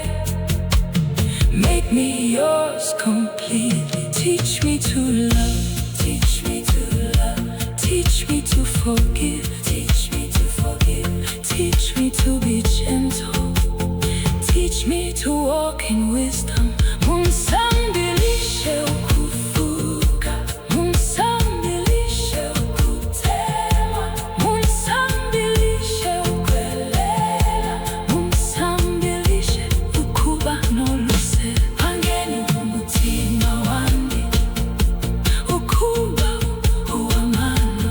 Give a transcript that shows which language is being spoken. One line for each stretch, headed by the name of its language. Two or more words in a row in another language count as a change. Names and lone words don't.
English: Make me yours completely. Teach me to love, teach me to love, teach me to forgive, teach me to forgive, teach me to be gentle, teach me to walk in wisdom.
Bemba: Munsambilishe ukufuka, munsambilishe ukutema, munsambilishe ukwelela, munsambilishe ukuba noluse. Pangeni umutima wandi, ukuba uwamano.